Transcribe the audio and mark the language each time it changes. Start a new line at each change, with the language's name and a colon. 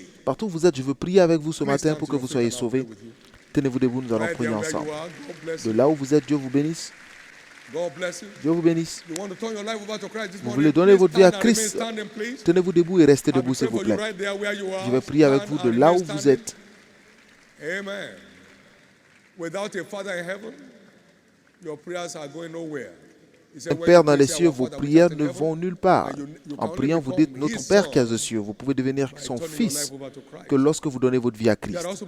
French: Partout où vous êtes, je veux prier avec vous ce matin pour que vous soyez sauvés. Tenez-vous debout, nous allons prier ensemble. De là où vous êtes, Dieu vous bénisse. Dieu vous bénisse. Vous voulez donner votre vie à Christ. Tenez-vous debout et restez debout, s'il vous plaît. Je vais prier avec vous de là où vous êtes. Amen.
English: Without a Father in heaven, your prayers are going nowhere.
French: Père dans les cieux, vos prières ne vont nulle part. En priant, vous dites, notre Père qui est aux cieux, vous pouvez devenir son fils que lorsque vous donnez votre vie à Christ.